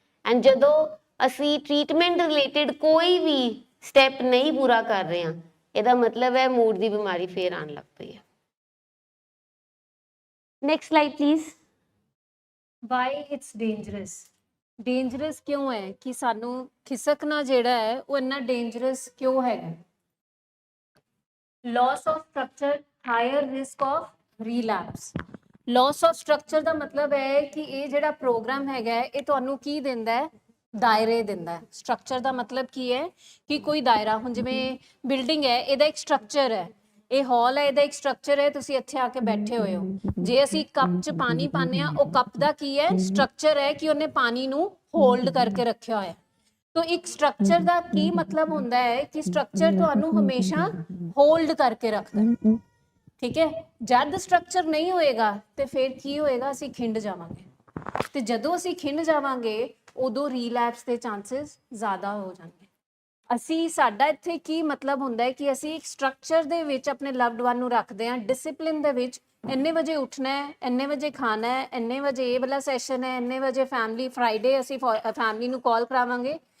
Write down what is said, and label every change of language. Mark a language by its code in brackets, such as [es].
[pa] And ਜਦੋਂ ਅਸੀਂ treatment related ਕੋਈ ਵੀ ਸਟੈਪ ਨਹੀਂ ਪੂਰਾ ਕਰ ਰਹੇ ਹਾਂ, ਇਹਦਾ ਮਤਲਬ ਹੈ ਮੂਡ ਦੀ ਬਿਮਾਰੀ ਫੇਰ ਆਉਣ ਲੱਗ ਪਈ ਹੈ। Next slide please. [en] why it's dangerous? [pa] dangerous ਕਿਉਂ ਹੈ ਕਿ ਸਾਨੂੰ ਖਿਸਕਣਾ ਜਿਹੜਾ ਹੈ ਉਹ ਇੰਨਾ dangerous ਕਿਉਂ ਹੈਗਾ? [en] loss of structure, higher risk of relapse. loss of structure [pa] ਦਾ ਮਤਲਬ ਹੈ ਕਿ ਇਹ ਜਿਹੜਾ ਪ੍ਰੋਗਰਾਮ ਹੈਗਾ ਇਹ ਤੁਹਾਨੂੰ ਕੀ ਦਿੰਦਾ ਹੈ? ਦਾਇਰੇ ਦਿੰਦਾ ਹੈ। ਸਟਰਕਚਰ ਦਾ ਮਤਲਬ ਕੀ ਹੈ ਕਿ ਕੋਈ ਦਾਇਰਾ, ਹੁਣ ਜਿਵੇਂ ਬਿਲਡਿੰਗ ਹੈ ਇਹਦਾ ਇੱਕ ਸਟਰਕਚਰ ਹੈ, ਇਹ ਹਾਲ ਹੈ ਇਹਦਾ ਇੱਕ ਸਟਰਕਚਰ ਹੈ, ਤੁਸੀਂ ਇੱਥੇ ਆ ਕੇ ਬੈਠੇ ਹੋਏ ਹੋ। ਜੇ ਅਸੀਂ ਕੱਪ 'ਚ ਪਾਣੀ ਪਾਉਂਦੇ ਹਾਂ, ਉਹ ਕੱਪ ਦਾ ਕੀ ਹੈ? ਸਟਰਕਚਰ ਹੈ ਕਿ ਉਹਨੇ ਪਾਣੀ ਨੂੰ ਹੋਲਡ ਕਰਕੇ ਰੱਖਿਆ ਹੋਇਆ। [hi] तो एक स्ट्रक्चर का की मतलब होता है कि स्ट्रक्चर ਤੁਹਾਨੂੰ हमेशा होल्ड करके रखता है, ठीक है। जब स्ट्रक्चर नहीं होएगा तो फिर की होएगा? [pa] ਅਸੀਂ ਖਿੰਡ ਜਾਵਾਂਗੇ, ਤੇ ਜਦੋਂ ਅਸੀਂ ਖਿੰਡ ਜਾਵਾਂਗੇ ਉਦੋਂ ਰੀਲੈਪਸ ਦੇ ਚਾਂਸਸ ਜ਼ਿਆਦਾ ਹੋ ਜਾਣਗੇ। ਅਸੀਂ ਸਾਡਾ ਇੱਥੇ ਕੀ ਮਤਲਬ ਹੁੰਦਾ ਹੈ ਕਿ ਅਸੀਂ ਇੱਕ ਸਟਰਕਚਰ ਦੇ ਵਿੱਚ ਆਪਣੇ ਲਵਡ ਵਨ ਨੂੰ ਰੱਖਦੇ ਹਾਂ, ਡਿਸਪਲਿਨ ਦੇ ਵਿੱਚ। ਇੰਨੇ ਵਜੇ ਉੱਠਣਾ ਹੈ, ਇੰਨੇ ਵਜੇ ਖਾਣਾ ਹੈ, ਇੰਨੇ ਵਜੇ ਇਹ ਵਾਲਾ ਸੈਸ਼ਨ ਹੈ, ਇੰਨੇ ਵਜੇ ਫੈਮਿਲੀ ਫਰਾਈਡੇ ਅਸੀਂ ਫੈਮਿਲੀ ਨੂੰ ਕਾਲ ਕਰਾਵਾਂਗੇ।